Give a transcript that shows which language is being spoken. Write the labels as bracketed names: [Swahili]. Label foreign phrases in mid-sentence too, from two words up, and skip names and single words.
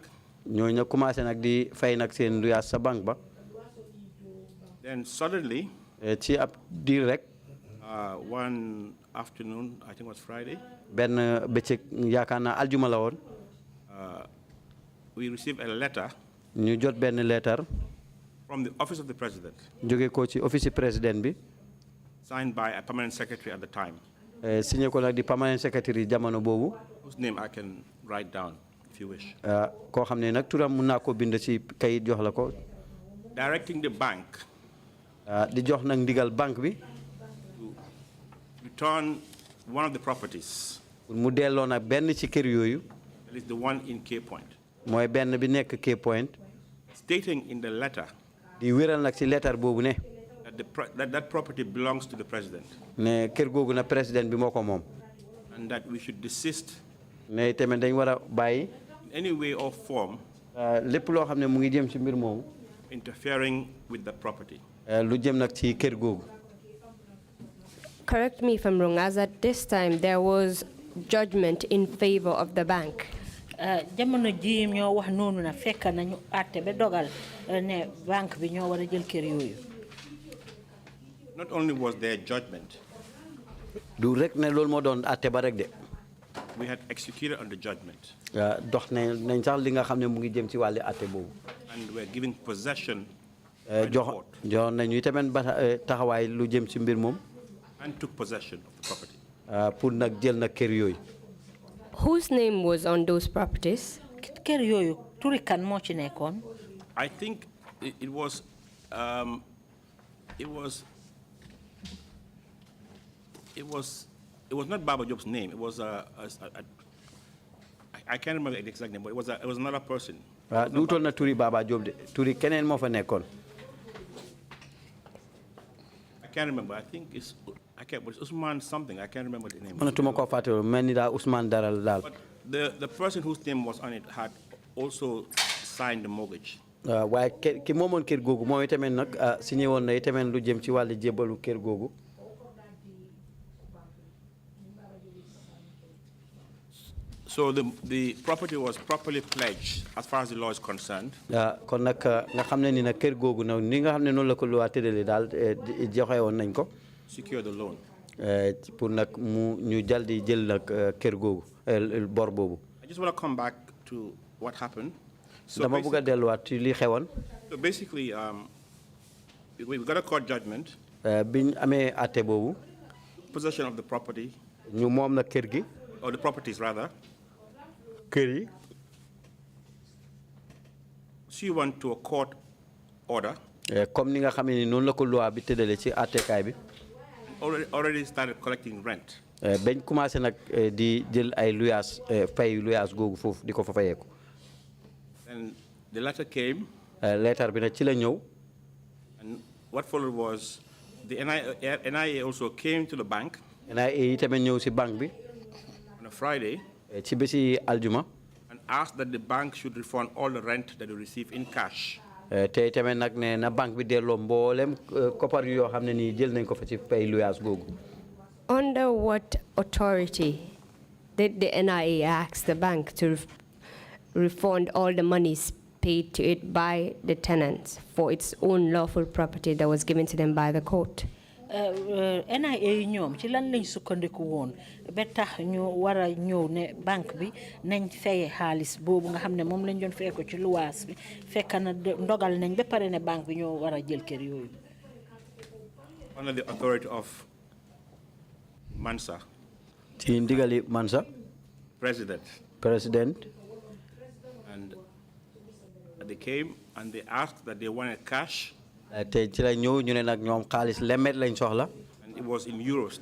[Wolof] ñooñu nag commencé nag di fay nag seen luyaas sa banque ba. [English] Then suddenly, [Wolof] ci ab diir rek. [English] one afternoon, I think it was Friday. [Wolof] benn bëccëg yaakaar naa aljuma la woon. [English] We received a letter. [Wolof] ñu jot benn letter. [English] From the office of the president. [Wolof] jóge ko ci office président bi. [English] Signed by a permanent secretary at the time. [Wolof] signé ko nag di [English] permanent secretary [Wolof] jamono boobu. [English] Whose name I can write down if you wish. [Wolof] koo xam ne nag turam mun naa koo bind ci kayit jox la ko. [English] Directing the bank. [Wolof] di jox nag ndigal banque bi. [English] To return one of the properties. [Wolof] mu delloo nag benn ci kër yooyu. [English] That is the one in Cape Point. [Wolof] mooy benn bi nekk Cape Point. [English] Stating in the letter. [Wolof] di wéral nag ci lettre boobu ne. [English] That property belongs to the president. [Wolof] ne kër googu na président bi moo ko moom. [English] And that we should desist. [Wolof] ne tamit dañ war a bàyyi. [English] In any way or form. [Wolof] lépp loo xam ne mu ngi jëm ci mbir moomu. [English] Interfering with the property. [Wolof] lu jëm nag ci kër googu. [English] Correct me if I'm wrong, as at this time there was judgment in favor of the bank. [Wolof] jamono ji ñoo wax noonu na fekk nañu àtte ba dogal ne banque bi ñoo war a jël kër yooyu. [English] Not only was there judgment. [Wolof] du rek ne loolu moo doon àtte ba rek de. [English] We had executed on the judgment. [Wolof] dox nañ sax li nga xam ne mu ngi jëm ci wàllu àtte boobu. [English] And we're giving possession. [Wolof] jox nañu tamit ba taxawaay lu jëm ci mbir moom. [English] And took possession of the property. [Wolof] pour nag jël nag kër yooyu. [English] Whose name was on those properties? [Wolof] kër yooyu turi kan moo ci nekkoon. [English] I think it was not Baba Job's name. It was I can't remember the exact name, but it was another person. [Wolof] duutoon na turi Baba Job de turi keneen moo fa nekkoon. [English] I can't remember. I think it's Usman something. I can't remember the name. [Wolof] mënatuma koo fàtte mel ni daal Ousmane Daral daal. [English] But the person whose name was on it had also signed the mortgage. [Wolof] waaye ki moomoon kër googu moom itamit nag signé woon na itamit lu jëm ci wàllu jébbalu kër googu. [English] So the property was properly pledged as far as the law is concerned. [Wolof] kon nag nga xam ne ni nag kër googu nag ni nga xam ne noonu la ko lu waa tëddale daal joxe woon nañ ko. [English] Secure the loan. [Wolof] pour nag ñu jal di jël nag kër googu bor boobu. [English] I just want to come back to what happened. [Wolof] dama bëgg a delluwaat ci li xewoon. [English] So basically, we got a court judgment. [Wolof] biñ amee àtte boobu. [English] Possession of the property. [Wolof] ñu moom nag kër gi. [English] Or the properties rather. [Wolof] kër yi. [English] She went to a court order. [Wolof] comme ni nga xam ne noonu la ko loi bi tëddale ci àttekaay bi. [English] Already started collecting rent. [Wolof] bañ commencé nag di jël ay luyaas fay luyaas googu foofu di ko fa fayeeku. [English] And the letter came. [Wolof] letter bi nag ci la ñëw. [English] And what followed was the NIA also came to the bank. [Wolof] NIA yi tamit ñëw si banque bi. [English] On a Friday. [Wolof] ci bési aljuma. [English] And asked that the bank should refund all the rent that they received in cash. [Wolof] te tamit nag ne na banque bi delloo mboolem koppar yoo xam ne nii jël nañ ko fa ci fay luyaas googu. [English] Under what authority did the NIA ask the bank to refund all the monies paid to it by the tenants for its own lawful property that was given to them by the court? [Wolof] NIA ñoom ci lan lañ sukkandiku woon ba tax ñu war a ñëw ne banque bi nañ feye xaalis boobu nga xam ne moom lañ doon feye ko ci luwaas bi fekk na ndogal nañ ba pare ne banque bi ñoo war a jël kër yooyu. [English] Under the authority of Mansa. [Wolof] ci ndigali Mansa. [English] President. And they came and they asked that they wanted cash. [Wolof] te ci la ñëw ñu ne nag ñoom xaalis lemet lañ soxla. [English] And it was in euros.